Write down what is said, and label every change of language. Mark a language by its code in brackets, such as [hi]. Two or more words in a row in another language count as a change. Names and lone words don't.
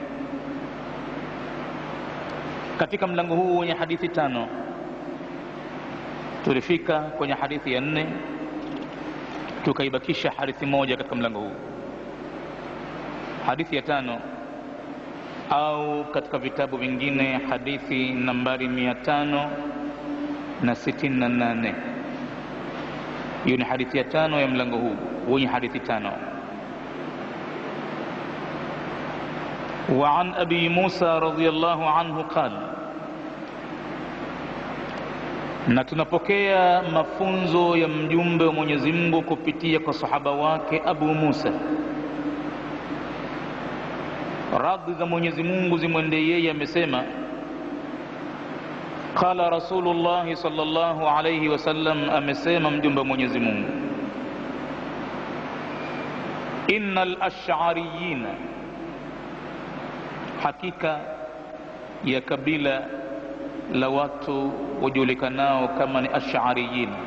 [sw] Katika mlango huu wenye hadithi 5 tulifika kwenye hadithi ya 4, tukaibakisha hadithi moja katika mlango huu. Hadithi ya 5 au katika vitabu vingine hadithi nambari 568. Hiyo ni hadithi ya 5 ya mlango huu wenye hadithi 5. [ar] وعن أبي موسى رضي الله عنه قال, [sw] na tunapokea mafunzo ya mjumbe wa Mwenyezi Mungu kupitia kwa sahaba wake Abu Musa, radhi za Mwenyezi Mungu zimwendee yeye, amesema [ar] قال رسول الله صلى الله عليه وسلم, [sw] amesema mjumbe wa Mwenyezi Mungu, [ar] إن الأشعريين, [sw] hakika ya kabila la watu wajulikanao kama ni ash'ariyin.